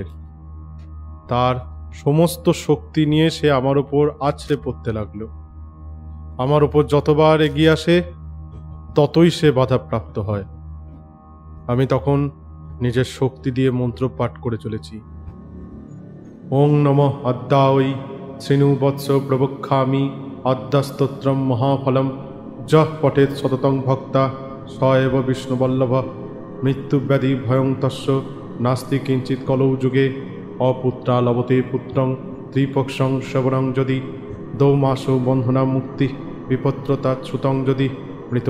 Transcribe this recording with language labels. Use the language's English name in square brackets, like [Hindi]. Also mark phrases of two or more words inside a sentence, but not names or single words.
[Bangla] তার সমস্ত শক্তি নিয়ে সে আমার ওপর আছড়ে পড়তে লাগলো। আমার ওপর যতবার এগিয়ে আসে ততই সে বাধাপ্রাপ্ত হয়। আমি তখন নিজের শক্তি দিয়ে মন্ত্র পাঠ করে চলেছি। [Sanskrit] ওং নমঃ অদ্যাওই শ্রীণু বৎস প্রবক্ষামি অদ্যাস্তোত্রম মহাফলম যঃ পঠেৎ সততং ভক্তা স এব বিষ্ণুবল্লভ মৃত্যুব্যাধি ভয়ং তস্য নাস্তি কিঞ্চিৎ কলৌ যুগে অপুত্রা লভতে পুত্রং ত্রিপক্ষং শ্রবণং যদি দৌমাসো বন্ধনা মুক্তি বিপত্রতা শ্রুতং যদি মৃত